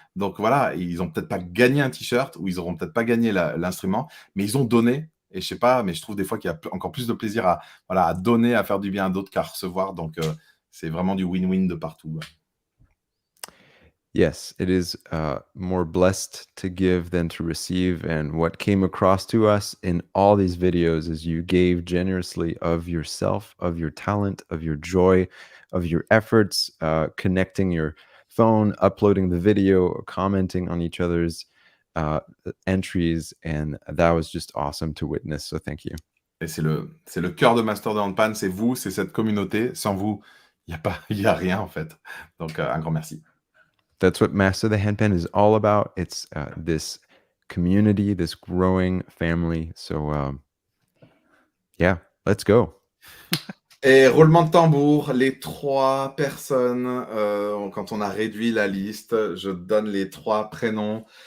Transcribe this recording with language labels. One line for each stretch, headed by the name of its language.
French: Donc voilà, ils ont peut-être pas gagné un t-shirt ou ils auront peut-être pas gagné l'instrument, mais ils ont donné. Et je sais pas, mais je trouve des fois qu'il y a encore plus de plaisir à donner, à faire du bien à d'autres qu'à recevoir. Donc c'est vraiment du win-win de partout.
English: Yes, it is more blessed to give than to receive. And what came across to us in all these videos is you gave generously of yourself, of your talent, of your joy, of your efforts, connecting your phone, uploading the video, commenting on each other's entries. And that was just awesome to witness. So thank you.
French: Et c'est le cœur de Master The Handpan, c'est vous, c'est cette communauté. Sans vous, il y a rien en fait. Donc un grand merci.
English: That's what Master the Handpan is all about. It's this community, this growing family. So, yeah, let's go.
French: Et roulement de tambour, les 3 personnes, quand on a réduit la liste, je donne les 3 prénoms.